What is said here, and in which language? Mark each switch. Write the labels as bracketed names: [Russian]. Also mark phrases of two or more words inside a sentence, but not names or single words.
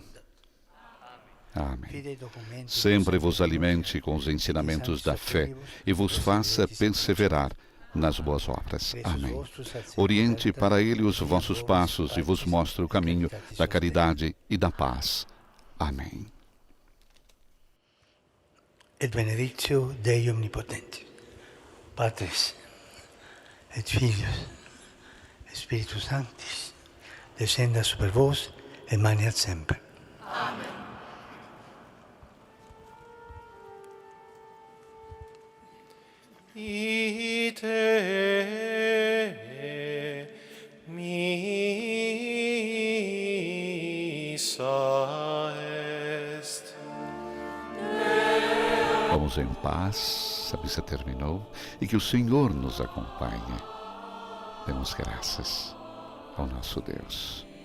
[Portuguese] Amém. Sempre vos alimente com os ensinamentos da fé e vos faça perseverar nas boas obras. Amém. Oriente para Ele os vossos passos e vos mostre o caminho da caridade e da paz. Amém. [Latin] Et benedictio Dei Omnipotenti, Patris et Filius et Spiritus Sanctis, descenda super vos et maniat semper. Amen. Ite missa est. [Portuguese] Vamos em paz, a missa terminou, e que o Senhor nos acompanhe. Demos graças ao nosso Deus.